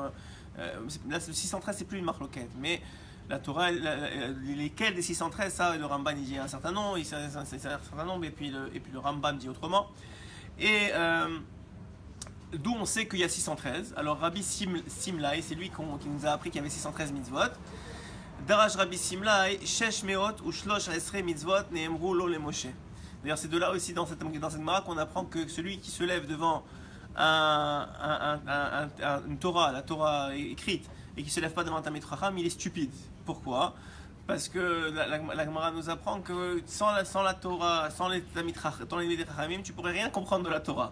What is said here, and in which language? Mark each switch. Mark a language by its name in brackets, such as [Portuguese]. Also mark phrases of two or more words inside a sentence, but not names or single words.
[French] Là, le 613, c'est plus une marloquette, mais la Torah, lesquels des 613, ça, le Rambam il dit un certain nombre, et puis le Rambam dit autrement. Et d'où on sait qu'il y a 613. Alors Rabbi Simlai, c'est lui qui nous a appris qu'il y avait 613 mitzvot. [Hebrew] דרש רבי שמלאי, שש מאות ושלש עשרה מצות נאמרו לו למשה. [French] D'ailleurs, c'est de là aussi dans cette Gemara qu'on apprend que celui qui se lève devant une Torah, la Torah écrite, et qui ne se lève pas devant un [Hebrew] תלמיד חכם, [French] il est stupide. Pourquoi? Parce que la Gemara nous apprend que sans la Torah, sans les [Hebrew] תלמיד חכמים, [French] tu ne pourrais rien comprendre de la Torah.